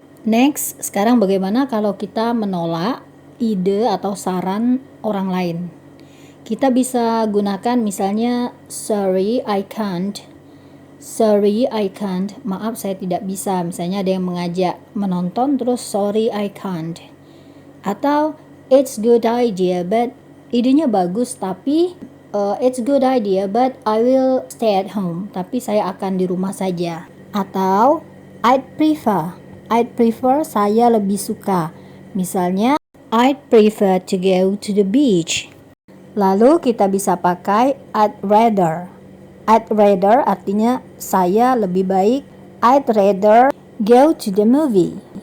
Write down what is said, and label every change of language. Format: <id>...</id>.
<id>Next, sekarang bagaimana kalau kita menolak ide atau saran orang lain? Kita bisa gunakan misalnya</id> <en>sorry I can't. Sorry I can't.</en> <id>Maaf saya tidak bisa. Misalnya ada yang mengajak menonton terus</id> <en>sorry I can't. Atau it's good idea but</en> <id>idenya bagus tapi</id> <en>it's good idea but I will stay at home.</en> <id>Tapi saya akan di rumah saja. Atau</id> <en>I'd prefer</en> <id>saya lebih suka.</id> <en>Misalnya I'd prefer to go to the beach.</en> <id>Lalu kita bisa pakai I'd rather.</id> <en>I'd rather</en> <id>artinya saya lebih baik.</id> <en>I'd rather go to the movie.</en>